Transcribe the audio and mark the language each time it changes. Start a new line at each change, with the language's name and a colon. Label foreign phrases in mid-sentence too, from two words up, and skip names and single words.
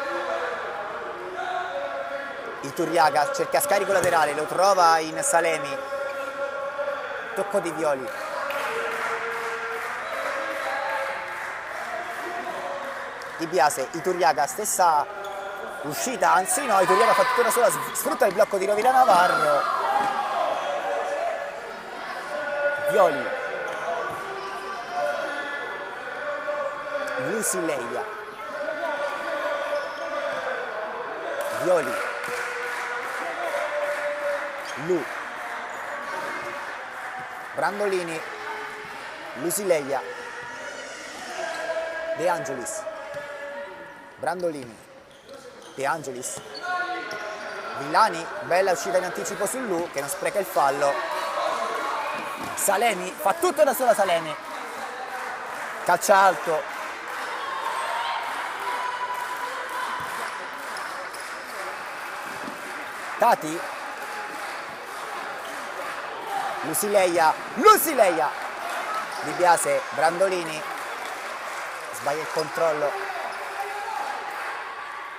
Italian: Iturriaga cerca scarico laterale, lo trova in Salemi. Tocco di Violi. Di Biase, Iturriaga, stessa uscita, anzi no, Iturriaga fa tutta una sola, sfrutta il blocco di Rovira Navarro. Violi. Lusileia, Violi, Lu, Brandolini, Lusileia, De Angelis, Brandolini, De Angelis, Villani, bella uscita in anticipo su Lu che non spreca il fallo. Salemi, fa tutto da sola Salemi, calcia alto. Tati, Lusileia, Lusileia, Di Biase, Brandolini, sbaglia il controllo.